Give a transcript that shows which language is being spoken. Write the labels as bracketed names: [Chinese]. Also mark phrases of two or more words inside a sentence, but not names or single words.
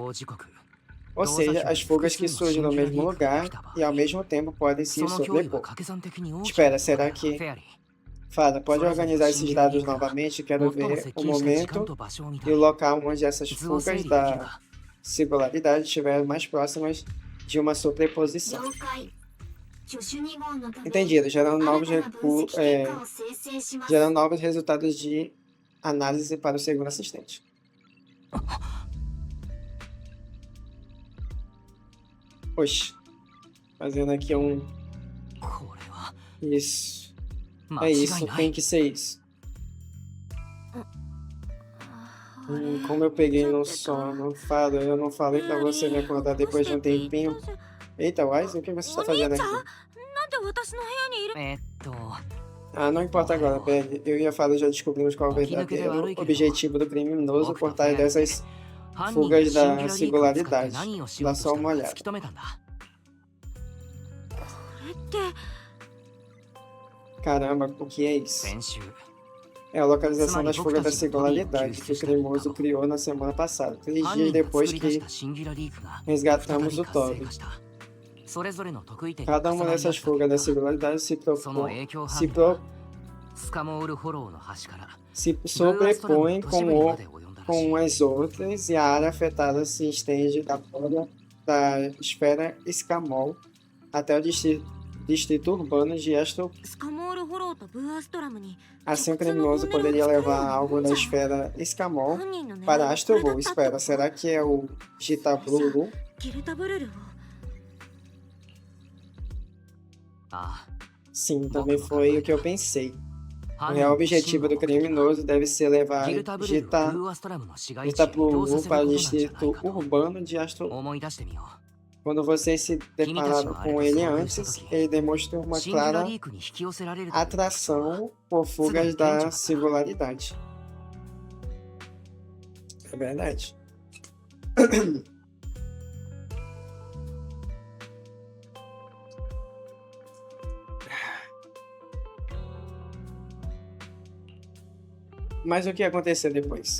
[Japanese] 同時刻。 [Portuguese] Ou seja, as fugas que surgem no mesmo lugar e ao mesmo tempo podem se [Japanese] その脅威が [Portuguese] sobrepor. [Japanese] 掛け算的に大きく [Portuguese] Espera, [Japanese] なる [Portuguese] será [Japanese] フ [Portuguese] que... [Japanese] ェアリー。 [Portuguese] Fada, pode organizar esses dados novamente? Quero [Japanese] 最も [Portuguese] ver [Japanese] 接 [Portuguese] o [Japanese] 近した時間 [Portuguese] momento [Japanese] と場所を見た [Portuguese] e o [Japanese] い。 [Portuguese] local onde essas [Japanese] 図を整 [Portuguese] fugas [Japanese] 理できる [Portuguese] da [Japanese] か。 [Portuguese] singularidade estiverem mais próximas de uma sobreposição. Entendido, gerando novos resultados de análise para o segundo assistente. Oxe, fazendo aqui [Japanese] これは [Portuguese] Isso. [Japanese] 間 [Portuguese] É [Japanese] 違い [Portuguese] isso, [Japanese] な [Portuguese] tem [Japanese] い。 [Portuguese] que ser isso. Como eu peguei no sono, Fada, eu não falei pra você me acordar depois de um tempinho. Eita, Wise, o que você está fazendo aqui? [Japanese] なんで私の部屋にいる？ [Portuguese] Ah, não importa agora, Belle. Eu e a Fada já descobrimos qual é o verdadeiro objetivo do criminoso por trás dessas [Japanese] 犯人がシンギュラリークを使って何をしようとしたのか突き止めたんだ。これって [Portuguese] Caramba, o que é isso? [Japanese] 先週、 [Portuguese] É a localização das fugas da singularidade que o criminoso criou na semana passada, 3 [Japanese] 犯 [Portuguese] dias [Japanese] 人が [Portuguese] depois [Japanese] 作り出し [Portuguese] que [Japanese] たシンギュラリークが [Portuguese] resgatamos [Japanese] 再 [Portuguese] o [Japanese] び活性 [Portuguese] Toby. [Japanese] 化した。それぞれの得意点に [Portuguese] Cada [Japanese] 重 [Portuguese] uma [Japanese] なり合 [Portuguese] dessas [Japanese] った [Portuguese] fugas da singularidade se [Japanese] その影響 [Portuguese] se [Japanese] 範囲がスカモールフォローの端から [Portuguese] sobrepõe [Japanese] 都市部にまで及んだらしい。 [Portuguese] com as outras e a área afetada se estende da borda da esfera Escamol até o distrito urbano de Astro. [Japanese] スカモールフォローとブーアストラムに [Portuguese] Assim, o criminoso poderia levar algo da esfera Escamol [Japanese] 犯人の狙い [Portuguese] para [Japanese] はこれだ [Portuguese] Astro [Japanese] った [Portuguese] Espera, será que é o Gitablulu? [Japanese] ギルタブルルをあ [Portuguese] Sim, também foi o que eu pensei. [Japanese] あ、 [Portuguese] O real objetivo do criminoso deve ser levar [Japanese] ギルタブルルブーアストラムの市街地へ移動さ [Portuguese] Gitablulu [Japanese] せる [Portuguese] para [Japanese] こ [Portuguese] o [Japanese] となんじゃない [Portuguese] distrito [Japanese] かと [Portuguese] urbano de Astro. [Japanese] 思い出してみよ [Portuguese] Quando vocês se depararam com ele antes, ele demonstrou [Japanese] う。 [Portuguese] uma [Japanese] シンギュラ [Portuguese] clara [Japanese] リークに引き寄せられるという特徴は [Portuguese] atração por fugas da singularidade. É verdade. Mas o que aconteceu depois?